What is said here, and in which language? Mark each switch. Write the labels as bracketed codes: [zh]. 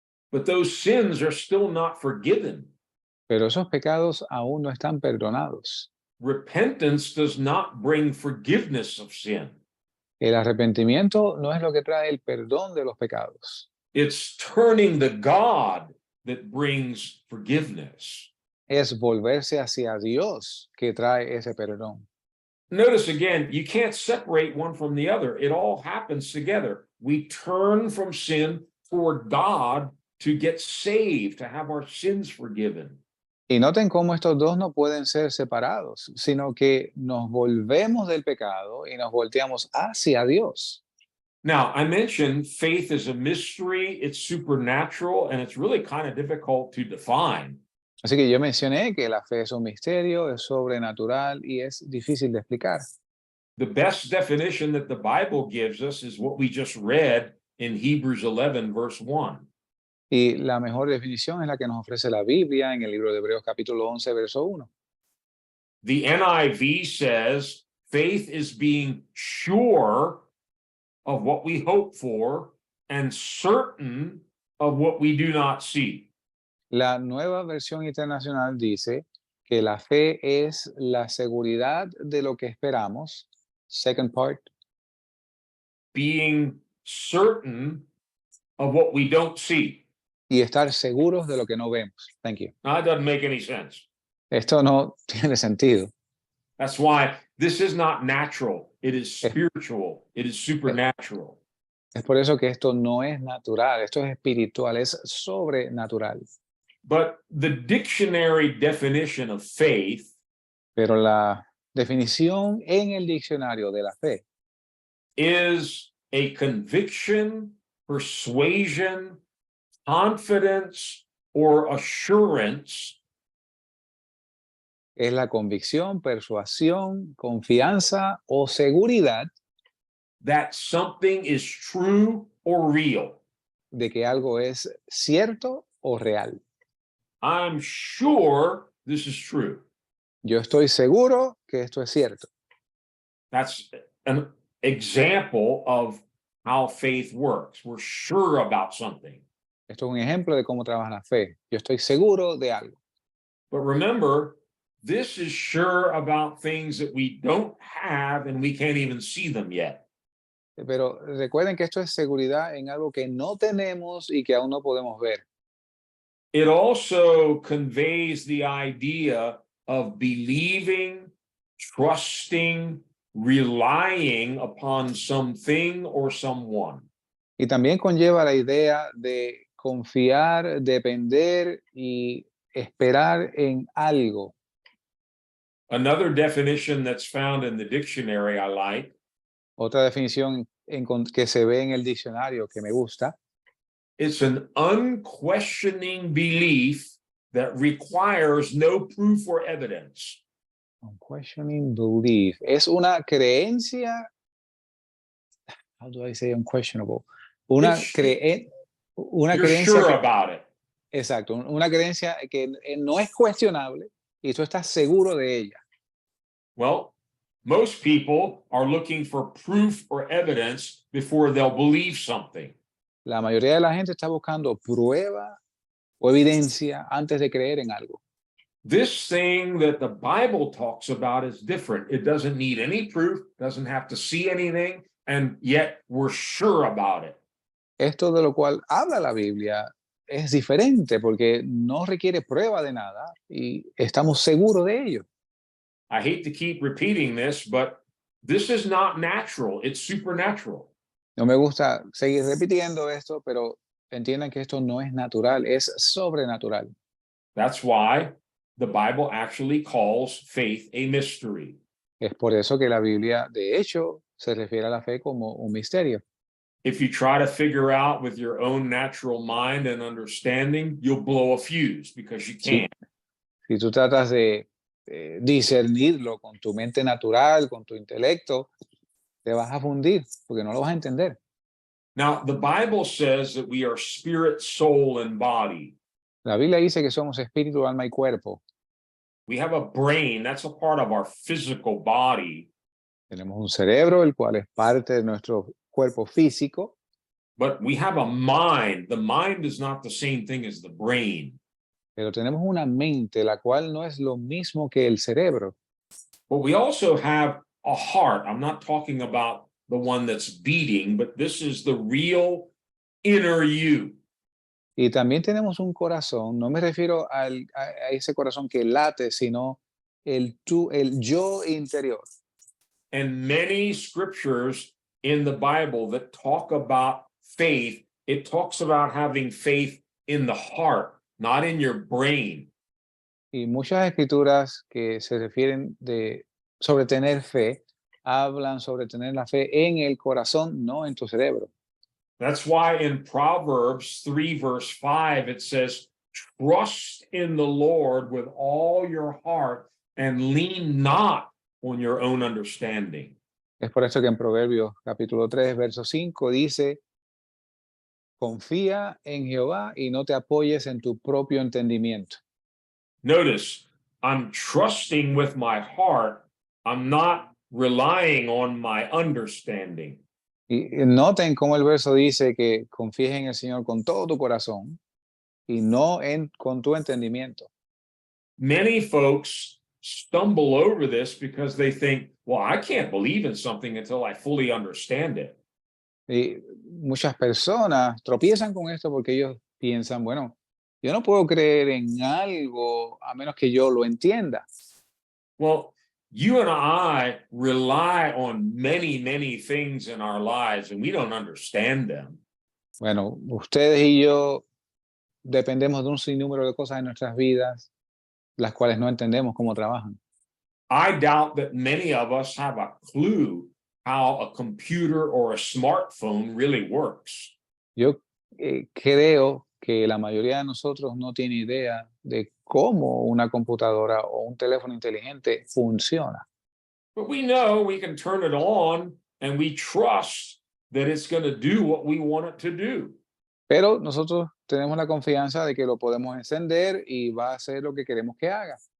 [en] But those sins are still not forgiven. [es] Pero esos pecados aún no están perdonados. [en] Repentance does not bring forgiveness of sin. [es] El arrepentimiento no es lo que trae el perdón de los pecados. [en] It's turning to God that brings forgiveness. [es] Es volverse hacia Dios que trae ese perdón. [en] notice again, you can't separate one from the other. It all happens together. We turn from sin toward God to get saved, to have our sins forgiven. [es] Y noten cómo estos dos no pueden ser separados, sino que nos volvemos del pecado y nos volteamos hacia Dios. [en] Now, I mentioned faith is a mystery, it's supernatural, and it's really kind of difficult to define. [es] Así que yo mencioné que la fe es un misterio, es sobrenatural y es difícil de explicar. [en] The best definition that the Bible gives us is what we just read in Hebrews 11, verse 1. [es] Y la mejor definición es la que nos ofrece la Biblia en el libro de Hebreos capítulo 11, verso 1. [en] The NIV says faith is being sure of what we hope for and certain of what we do not see. [es] La nueva versión internacional dice que la fe es la seguridad de lo que esperamos. [en] Second part. Being certain of what we don't see. [es] Y estar seguros de lo que no vemos. [en] Thank you. Now, that doesn't make any sense. [es] Esto no tiene sentido. [en] That's why this is not natural. It is spiritual. It is supernatural. [es] Es por eso que esto no es natural, esto es espiritual, es sobrenatural. [en] But the dictionary definition of faith [es] Pero la definición en el diccionario de la fe [en] is a conviction, persuasion, confidence, or assurance [es] es la convicción, persuasión, confianza o seguridad [en] that something is true or real. [es] de que algo es cierto o real. [en] I'm sure this is true. [es] Yo estoy seguro que esto es cierto. [en] That's an example of how faith works. We're sure about something. [es] Esto es un ejemplo de cómo trabaja la fe. Yo estoy seguro de algo. [en] But remember, this is sure about things that we don't have and we can't even see them yet. [es] Pero recuerden que esto es seguridad en algo que no tenemos y que aún no podemos ver. [en] It also conveys the idea of believing, trusting, relying upon something or someone. [es] Y también conlleva la idea de confiar, depender y esperar en algo. [en] Another definition that's found in the dictionary I like [es] Otra definición que se ve en el diccionario que me gusta [en] it's an unquestioning belief that requires no proof or evidence. unquestioning belief. [es] Es una creencia, [en] how do I say unquestionable? [es] Una, una [en] You're [es] creencia [en] sure [es] que, [en] about it. [es] exacto, una creencia que no es cuestionable y tú estás seguro de ella. [en] Well, most people are looking for proof or evidence before they'll believe something. [es] La mayoría de la gente está buscando prueba o evidencia antes de creer en algo. [en] This thing that the Bible talks about is different. It doesn't need any proof, doesn't have to see anything, and yet we're sure about it. [es] Esto de lo cual habla la Biblia es diferente porque no requiere prueba de nada y estamos seguros de ello. [en] I hate to keep repeating this, but this is not natural. It's supernatural. [es] No me gusta seguir repitiendo esto, pero entiendan que esto no es natural, es sobrenatural. [en] That's why the Bible actually calls faith a mystery. [es] Es por eso que la Biblia, de hecho, se refiere a la fe como un misterio. [en] If you try to figure out with your own natural mind and understanding, you'll blow a fuse because you [es] Sí. [en] can't. [es] Si tú tratas de discernirlo con tu mente natural, con tu intelecto, te vas a fundir porque no lo vas a entender. [en] Now, the Bible says that we are spirit, soul, and body. [es] La Biblia dice que somos espíritu, alma y cuerpo. [en] We have a brain, that's a part of our physical body, [es] Tenemos un cerebro, el cual es parte de nuestro cuerpo físico, [en] but we have a mind. The mind is not the same thing as the brain. [es] pero tenemos una mente, la cual no es lo mismo que el cerebro. [en] But we also have a heart. I'm not talking about the one that's beating, but this is the real inner you. [es] Y también tenemos un corazón, no me refiero a ese corazón que late, sino el yo interior. [en] and many scriptures in the Bible that talk about faith, it talks about having faith in the heart, not in your brain. [es] Y muchas escrituras que se refieren sobre tener fe, hablan sobre tener la fe en el corazón, no en tu cerebro. [en] That's why in Proverbs 3, verse 5, it says, trust in the Lord with all your heart and lean not on your own understanding. [es] Es por eso que en Proverbios capítulo 3, verso 5 dice, confía en Jehová y no te apoyes en tu propio entendimiento. [en] Notice, I'm trusting with my heart. I'm not relying on my understanding. [es] Y noten cómo el verso dice que confíes en el Señor con todo tu corazón y no con tu entendimiento. [en] Many folks stumble over this because they think, well, I can't believe in something until I fully understand it. [es] Y muchas personas tropiezan con esto porque ellos piensan, bueno, yo no puedo creer en algo a menos que yo lo entienda. [en] Well, you and I rely on many, many things in our lives and we don't understand them. [es] Bueno, ustedes y yo dependemos de un sinnúmero de cosas en nuestras vidas, las cuales no entendemos cómo trabajan. [en] I doubt that many of us have a clue how a computer or a smartphone really works. [es] Yo creo que la mayoría de nosotros no tiene idea de cómo una computadora o un teléfono inteligente funciona. [en] But we know we can turn it on and we trust that it's going to do what we want it to do. [es] Pero nosotros tenemos la confianza de que lo podemos encender y va a hacer lo que queremos que haga.